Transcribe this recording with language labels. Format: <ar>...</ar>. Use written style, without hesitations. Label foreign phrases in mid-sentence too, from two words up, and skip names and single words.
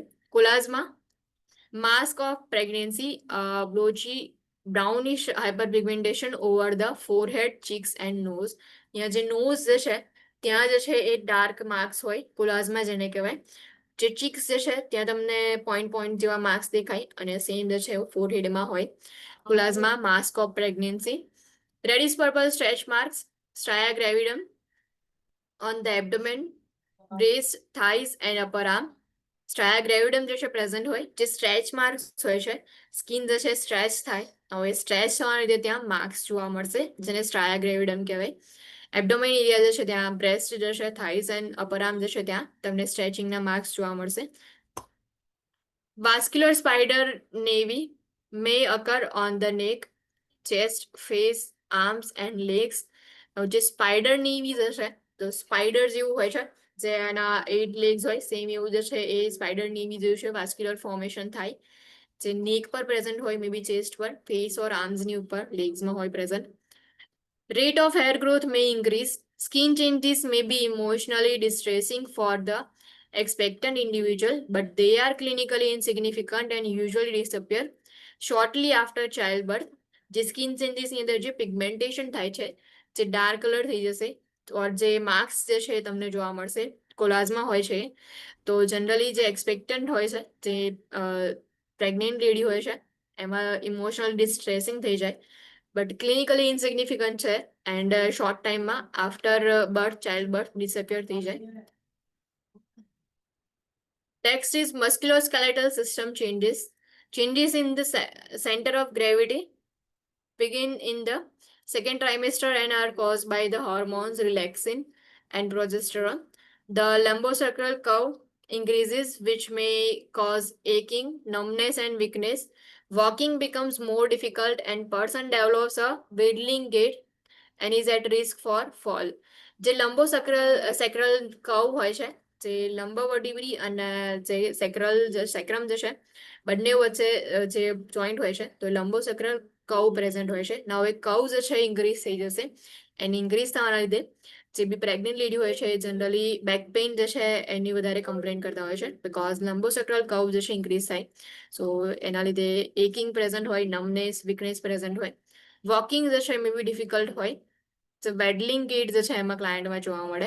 <en>કોલાઝમાં mask of pregnancy, blotchy brownish hyperpigmentation over the forehead, cheeks and nose.</en> <gu>અહીંયા જે nose જે છે ત્યાં જે છે એ</gu> <en>dark marks</en> <gu>હોય કોલાઝમાં, જેને કહેવાય. જે ચીક્સ જે છે ત્યાં તમને</gu> <en>point point</en> <gu>જેવા માર્ક્સ દેખાય, અને સેમ જે છે ફોરહેડમાં હોય કોલાઝમાં.</gu> <en>mask of pregnancy, reddish purple stretch marks, striae gravidarum on the abdomen, breast, thighs and upper arm. striae gravidarum</en> <gu>જે છે પ્રેઝન્ટ હોય, જે</gu> <en>stretch marks</en> <gu>હોય છે, સ્કિન જે છે સ્ટ્રેચ થાય, હવે સ્ટ્રેચ થવાના લીધે ત્યાં માર્ક્સ જોવા મળશે, જેને</gu> <en>striae gravidarum</en> <gu>કહેવાય.</gu> <en>abdomen area</en> <gu>જે છે ત્યાં બ્રેસ્ટ જે છે,</gu> <en>thighs and upper arm</en> <gu>જે છે ત્યાં તમને સ્ટ્રેચિંગના માર્ક્સ જોવા મળશે.</gu> <en>vascular spider nevi may occur on the neck, chest, face, arms and legs.</en> <gu>જે</gu> <en>spider nevi</en> <gu>જે છે, તો સ્પાઇડર જેવું હોય છે, જે એના 8 લેગ્સ હોય, સેમ એવું જે છે એ</gu> <en>spider nevi</en> <gu>જેવું છે,</gu> <en>vascular formation</en> <gu>થાય, જે નેક પર પ્રેઝન્ટ હોય,</gu> <en>may be</en> <gu>ચેસ્ટ પર,</gu> <en>face or</en> <gu>આર્મ્સની ઉપર, લેગ્સમાં હોય પ્રેઝન્ટ.</gu> <en>Rate of hair growth may increase. Skin changes may be emotionally distressing for the expectant individual, but they are clinically insignificant and usually disappear shortly after childbirth.</en> <gu>જે સ્કિન ચેન્જીસની અંદર જે પિગમેન્ટેશન થાય છે, જે</gu> <en>dark color</en> <gu>થઈ જશે, ઓર જે માર્ક્સ જે છે તમને જોવા મળશે કોલાઝમાં હોય છે, તો જનરલી જે એક્સપેક્ટન્ટ હોય છે, જે</gu> <en>pregnant lady</en> <gu>હોય છે, એમાં</gu> <en>emotional distressing</en> <gu>થઈ જાય,</gu> <en>but clinically insignificant</en> <gu>છે,</gu> <en>and short</en> <gu>ટાઈમમાં</gu> <en>after birth, child birth disappear</en> <gu>થઈ જાય.</gu> <en>Next is musculoskeletal system changes. Changes in the center of gravity begin in the second trimester and are caused by the hormones relaxin and progesterone. The lumbosacral curve increases, which may cause aching, numbness and weakness. Walking becomes more difficult and person develops a waddling gait and is at risk for fall.</en> <gu>જે</gu> <en>sacral curve</en> <gu>હોય છે, જે લંબવર્ટિબ્રી અને જે સેક્રમ જે છે, બંને વચ્ચે જે જોઈન્ટ હોય છે, તો</gu> <en>lumbosacral curve</en> <gu>પ્રેઝન્ટ હોય છે. ના હવે કર્વ જે છે ઇન્ક્રીઝ થઈ જશે, એની ઇન્ક્રીઝ થવાના લીધે જે બી</gu> <en>pregnant lady</en> <gu>હોય છે, જનરલી</gu> <en>back pain</en> <gu>જે છે એની વધારે કમ્પ્લેન કરતા હોય છે,</gu> <en>because lumbosacral curve</en> <gu>જે છે ઇન્ક્રીઝ થાય, સો એના લીધે</gu> <en>aching present</en> <gu>હોય,</gu> <en>numbness, weakness present</en> <gu>હોય, વોકિંગ જે છે</gu> <en>may be difficult</en> <gu>હોય, તો</gu> <en>waddling gait</en> <gu>જે છે એમાં ક્લાયન્ટમાં જોવા મળે.</gu>